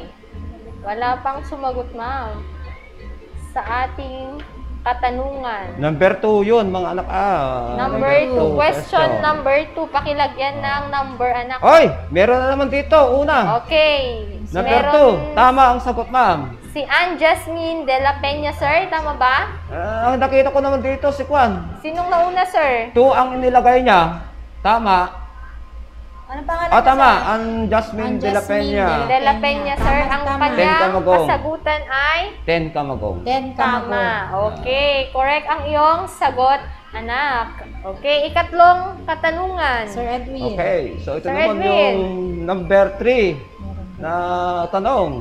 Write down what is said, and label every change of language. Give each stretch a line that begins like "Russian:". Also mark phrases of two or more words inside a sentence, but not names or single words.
Filipino: Wala pang sumagot, ma'am, sa ating katanungan. Number 2 yun, mga anak.
English: Number 2. Question number 2.
Filipino: Pakilagyan ng number, anak. Oy! Meron na naman dito. Una. Okay. Number 2. Tama ang sagot, ma'am. Si Ann Jasmine de la Peña, sir. Tama ba? Nakita ko naman dito si Juan. Sinong nauna, sir? 2 ang inilagay niya. Tama. Ano pangalan Ah, tama. sir? Ang Jasmine de la Peña. De la Peña, sir. Ang kanyang Kamagong. kasagutan ay 10 kamagong. 10 tama. Okay, correct ang iyong sagot, anak. Okay, ikatlong katanungan. Sir Edwin. Okay, so ito Sir naman Edwin. yung number 3 na tanong.